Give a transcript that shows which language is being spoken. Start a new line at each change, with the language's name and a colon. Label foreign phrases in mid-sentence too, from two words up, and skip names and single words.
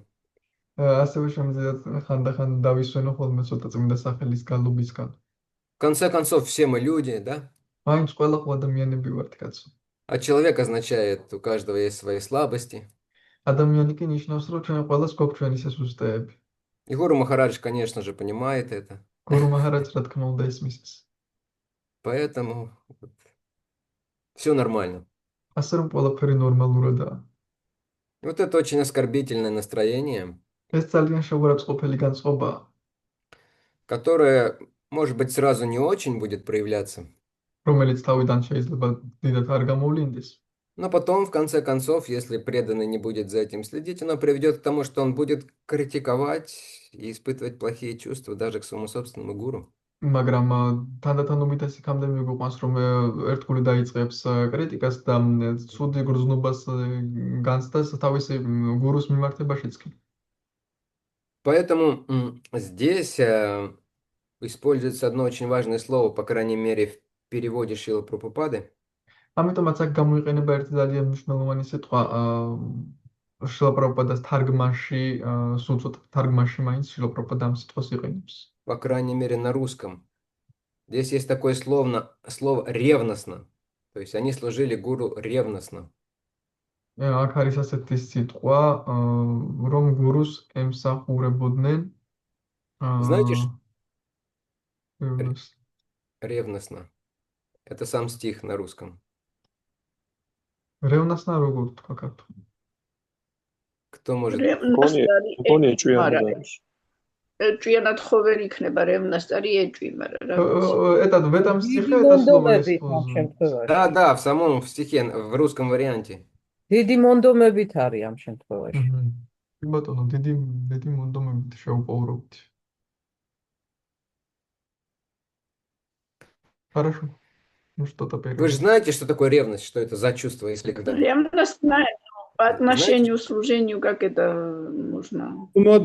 Georgian: ასევე შემიძლია ხანდახან დავისვენო ხოლმე ცოტა წმინდა სახელის გალობისგან.
Russian: В конце концов, все мы люди, да?
Georgian: მაინც ყველა ხო ადამიანები ვართ, კაცო.
Russian: А человек означает, у каждого есть свои слабости.
Georgian: ადამიანი კი ნიშნავს, რომ ჩვენ ყველას გვაქვს ჩვენი სისუსტეები.
Russian: И Гуру Махарадж, конечно же, понимает это.
Georgian: გურუ მაჰარაჯს რა თქმა უნდა ისმის.
Russian: Поэтому все нормально.
Georgian: ასე რომ ყველაფერი ნორმალურადაა.
Russian: Вот это очень оскорбительное настроение,
Georgian: ეს ძალიან შეურაცხყოფელი განწყობაა,
Russian: которое, может быть, сразу не очень будет проявляться,
Georgian: რომელიც თავიდან შეიძლება დიდად არ გამოვლინდეს.
Russian: но потом, в конце концов, если преданный не будет за этим следить, оно приведет к тому, что он будет критиковать и испытывать плохие чувства даже к своему собственному гуру.
Georgian: მაგრამ თანდათანობით ეს იქამდე მიგვიყვანს, რომ ერთგული დაიწყებს კრიტიკას და ცუდი გრძნობას განცდას თავისი გურუს მიმართებაშიც კი.
Russian: Поэтому здесь используется одно очень важное слово, по крайней мере, в переводе Шрилы Прабхупады.
Georgian: ამიტომაც აქ გამოიყენება ერთი ძალიან მნიშვნელოვანი სიტყვა შრილა პრაბჰუპადას თარგმანში, სულ ცოტა თარგმანში მაინც შრილა პრაბჰუპადა ამ სიტყვას იყენებს.
Russian: По крайней мере, на русском. Здесь есть такое слово «ревностно». То есть они служили гуру ревностно.
Georgian: აქ არის ასეთი სიტყვა, რომ გურუს ემსახურებოდნენ.
Russian: Знаете, ревностно. Это сам стих на русском.
Georgian: რევნასნა როგორ თქვა ქართულად?
Russian: Кто может...
Georgian: მგონი ეჭვიანად არის. ეჭვიანად ხო ვერ იქნება რევნასტარი ეჭვი, მაგრამ
Russian: это в этом стихе это слово используется. Да, в самом стихе, в русском варианте.
Georgian: დიდი მონდომებით არის ამ შემთხვევაში. კი ბატონო, დიდი მონდომებით შევყოვრობთ.
Russian: Хорошо. Ну что-то первое. Вы же знаете, что такое ревность, что это за чувство, если когда... ревность по отношению к служению, как это нужно?